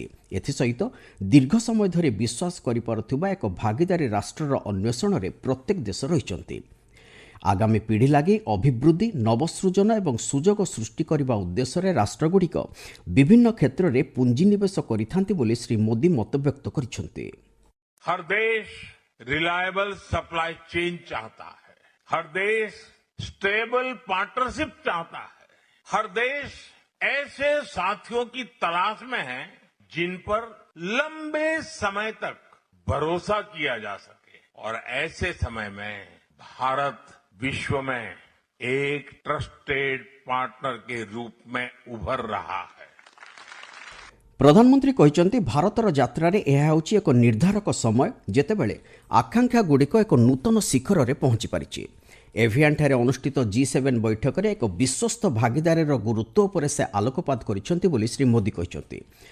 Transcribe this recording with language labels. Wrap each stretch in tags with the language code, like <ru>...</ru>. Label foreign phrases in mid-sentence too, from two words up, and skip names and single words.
<or>ଏଥିସହିତ ଦୀର୍ଘ ସମୟ ଧରି ବିଶ୍ୱାସ କରିପାରୁଥିବା ଏକ ଭାଗିଦାରୀ ରାଷ୍ଟ୍ରର ଅନ୍ୱେଷଣରେ ପ୍ରତ୍ୟେକ ଦେଶ ରହିଛନ୍ତି। ଆଗାମୀ ପିଢ଼ି ଲାଗି ଅଭିବୃଦ୍ଧି, ନବସୃଜନ ଏବଂ ସୁଯୋଗ ସୃଷ୍ଟି କରିବା ଉଦ୍ଦେଶ୍ୟରେ ରାଷ୍ଟ୍ରଗୁଡ଼ିକ ବିଭିନ୍ନ କ୍ଷେତ୍ରରେ ପୁଞ୍ଜିନିବେଶ କରିଥାନ୍ତି ବୋଲି ଶ୍ରୀ ମୋଦି ମତବ୍ୟକ୍ତ କରିଛନ୍ତି।</or> <hi>हर देश</hi> <en>reliable supply chain</en> <hi>चाहता है, हर देश</hi> <en>stable partnership</en> <hi>चाहता है, हर देश ऐसे साथियों की तलाश में है जिन पर लंबे समय तक भरोसा किया जा सके। और ऐसे समय में भारत विश्व में एक</hi> <en>trusted partner</en> <hi>के रूप में उभर रहा है।</hi> <or>ପ୍ରଧାନମନ୍ତ୍ରୀ କହିଛନ୍ତି, ଭାରତର ଯାତ୍ରାରେ ଏହା ହେଉଛି ଏକ ନିର୍ଦ୍ଧାରକ ସମୟ, ଯେତେବେଳେ ଆକାଂକ୍ଷାଗୁଡ଼ିକ ଏକ ନୂତନ ଶିଖରରେ ପହଞ୍ଚି ପାରିଛି। ଏଭିଆନ୍ଠାରେ ଅନୁଷ୍ଠିତ G7 ବୈଠକରେ ଏକ ବିଶ୍ୱସ୍ତ ଭାଗିଦାରୀର ଗୁରୁତ୍ୱ ଉପରେ ସେ ଆଲୋକପାତ କରିଛନ୍ତି ବୋଲି ଶ୍ରୀ ମୋଦି କହିଛନ୍ତି।</or>